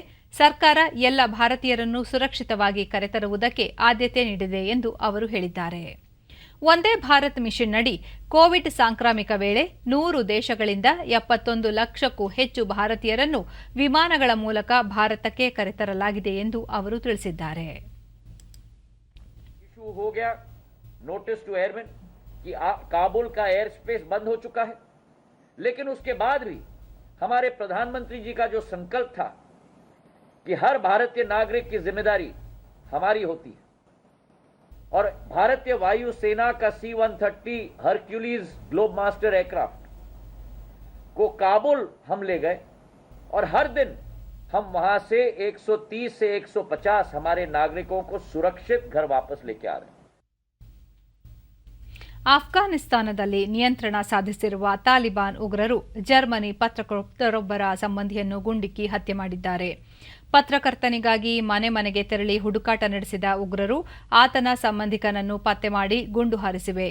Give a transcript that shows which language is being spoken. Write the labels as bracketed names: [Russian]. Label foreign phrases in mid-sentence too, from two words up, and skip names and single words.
[Kannada] ಸರ್ಕಾರ ಎಲ್ಲ ಭಾರತೀಯರನ್ನು ಸುರಕ್ಷಿತವಾಗಿ ಕರೆತರುವುದಕ್ಕೆ ಆದ್ಯತೆ ನೀಡಿದೆ ಎಂದು ಅವರು ಹೇಳಿದ್ದಾರೆ. ಒಂದೇ ಭಾರತ್ ಮಿಷನ್ನಡಿ ಕೋವಿಡ್ ಸಾಂಕ್ರಾಮಿಕ ವೇಳೆ 100 ದೇಶಗಳಿಂದ 71 ಲಕ್ಷಕ್ಕೂ ಹೆಚ್ಚು ಭಾರತೀಯರನ್ನು ವಿಮಾನಗಳ ಮೂಲಕ ಭಾರತಕ್ಕೆ ಕರೆತರಲಾಗಿದೆ ಎಂದು ಅವರು ತಿಳಿಸಿದ್ದಾರೆ. [Hindi] हो गया [English] notice to airman [Hindi] कि काबुल का [English] air space [Hindi] बंद हो चुका है, लेकिन उसके बाद भी हमारे प्रधानमंत्री जी का जो संकल्प था कि हर भारतीय नागरिक की जिम्मेदारी हमारी होती है और भारतीय वायु सेना का C-130 हरक्यूलिस ग्लोब मास्टर एयरक्राफ्ट को काबुल हम ले गए और हर दिन हम वहां से 130 से 150 हमारे नागरिकों को सुरक्षित घर वापस लेके आ रहे हैं. [Kannada] ಅಫ್ಘಾನಿಸ್ತಾನದಲ್ಲಿ ನಿಯಂತ್ರಣ ಸಾಧಿಸಿರುವ ತಾಲಿಬಾನ್ ಉಗ್ರರು ಜರ್ಮನಿ ಪತ್ರಕರ್ತರೊಬ್ಬರ ಸಂಬಂಧಿಯನ್ನು ಗುಂಡಿಕ್ಕಿ ಹತ್ಯೆ ಮಾಡಿದ್ದಾರೆ. ಪತ್ರಕರ್ತನಿಗಾಗಿ ಮನೆ ಮನೆಗೆ ತೆರಳಿ ಹುಡುಕಾಟ ನಡೆಸಿದ ಉಗ್ರರು ಆತನ ಸಂಬಂಧಿಕನನ್ನು ಪತ್ತೆ ಮಾಡಿ ಗುಂಡು ಹಾರಿಸಿವೆ.